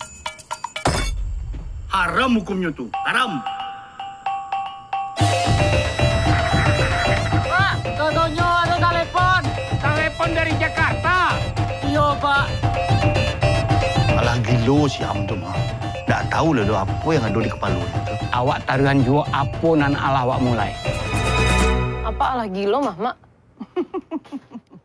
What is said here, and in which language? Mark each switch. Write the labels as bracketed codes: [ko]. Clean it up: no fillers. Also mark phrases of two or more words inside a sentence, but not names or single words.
[id] Haram hukumnya tuh, haram. Pak, contohnya ada telepon. Telepon dari Jakarta. Iya, Pak. [min] Alah gilo si Ham tuh mah. [id] Nggak tahu lah do apa yang ada di kepala itu. [min] Awak taruhan jua apa nan Allah awak mulai. Apa ala gilo, Mah, Mak?